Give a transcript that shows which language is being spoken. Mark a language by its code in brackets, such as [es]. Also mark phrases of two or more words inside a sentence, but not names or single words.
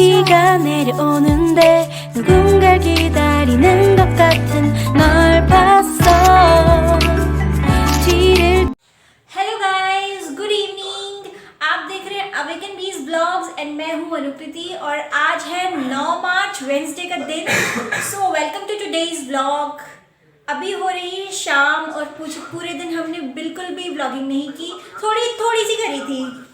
[ko] 비가 내려오는데 누군가를 기다리는 것 같은 널 봤어 뒤를 [en] hello guys, good evening. [hi] आप देख रहे हैं अवेकन बीज ब्लॉग्स एंड मैं हूं अनुप्रीति और आज है 9 मार्च वेंसडे का दिन। [en] so welcome to today's blog. [hi] अभी हो रही है शाम और पूरे दिन हमने बिल्कुल भी ब्लॉगिंग नहीं की, थोड़ी सी करी थी।